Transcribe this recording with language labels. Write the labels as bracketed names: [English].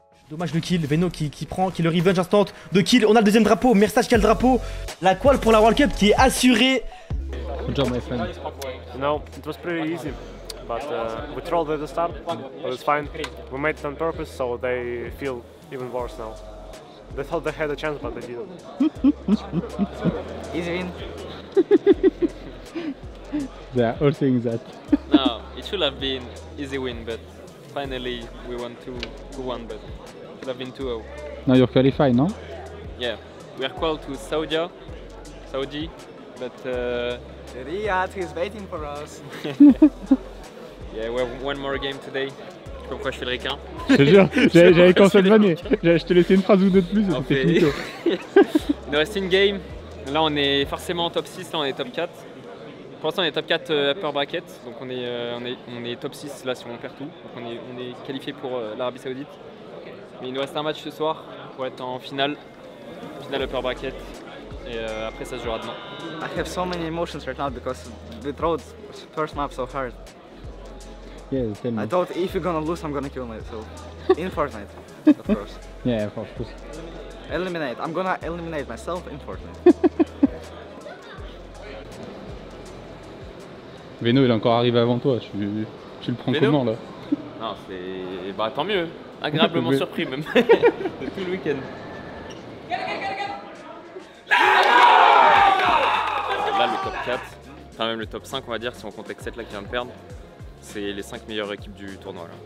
[French] Dommage le kill, Veno qui le revenge instant de kill. On a le deuxième drapeau, Mersage qui a le drapeau. La qual pour la World Cup qui est assurée. [English] Good job, my friend. You know, it was pretty easy, but we trolled at the start, but it's fine. We made it on purpose, so they feel even worse now. They thought they had a chance, but they didn't. Easy win. They are all saying that. No, it should have been easy win, but finally we won 2-1, but it should have been 2-0. Now you're qualified, no? Yeah, we are called to Saudi, but Riyadh is waiting for us. yeah, we have one more game today. [French] Je sais pas pourquoi je fais le requin. Je te jure, j'avais commencé à te vanner. Je te laissais une phrase ou deux de plus, c'était finito. Il nous reste une game. Là, on est forcément en top 6, là on est top 4. Pour l'instant, on est top 4 upper bracket, donc on est top 6 là si on perd tout. Donc on est qualifié pour l'Arabie Saoudite. Mais il nous reste un match ce soir pour être en finale upper bracket. Et après, ça se jouera demain. [English] I have so many emotions right now because the road first map so hard. Yeah, tell me. I thought if you're gonna lose, I'm gonna kill myself. In Fortnite, of course. Yeah, of course. Eliminate. I'm gonna eliminate myself in Fortnite. [French] Veno, il est encore arrivé avant toi. Tu le prends Veno comment là? Non, c'est. Bah tant mieux. Agréablement surpris même. De tout le week-end. Là, le top 4, enfin même le top 5, on va dire, si on compte avec 7 là qui vient de perdre, c'est les 5 meilleures équipes du tournoi là.